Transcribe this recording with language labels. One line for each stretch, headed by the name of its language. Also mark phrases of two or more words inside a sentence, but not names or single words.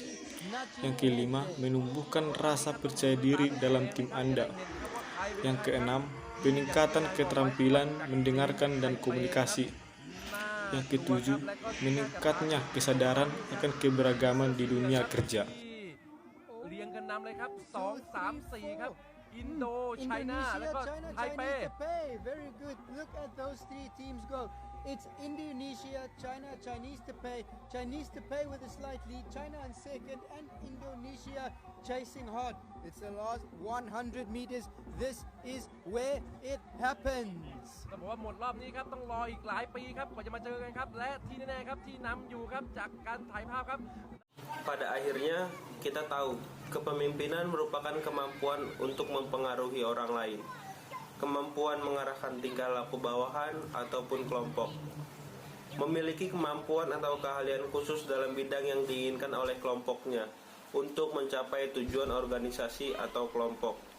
Indonesian: Yang kelima, menumbuhkan rasa percaya diri dalam tim Anda. Yang keenam, peningkatan keterampilan mendengarkan dan komunikasi. Yang ketujuh, meningkatnya kesadaran akan keberagaman di dunia kerja.
Thai: เรียงกันนำเลยครับ2 3 4ครับอินโดไชน่าแล้วก็ไทเป
English: Very good. Look at those 3 teams go. It's Indonesia, China, Chinese Taipei with a slight lead, China in second, and Indonesia chasing hard. It's the last 100 meters. This is where it happens.
Thai: ต้องบอกว่าหมดรอบนี้ครับต้องรออีกหลายปีครับกว่าจะมาเจอกันครับและที่แน่ๆครับที่นำอยู่ครับจากการถ่ายภาพครับ
Indonesian: Pada akhirnya, kita tahu kepemimpinan merupakan kemampuan untuk mempengaruhi orang lain, kemampuan mengarahkan tingkah laku bawahan ataupun kelompok, memiliki kemampuan atau keahlian khusus dalam bidang yang diinginkan oleh kelompoknya untuk mencapai tujuan organisasi atau kelompok.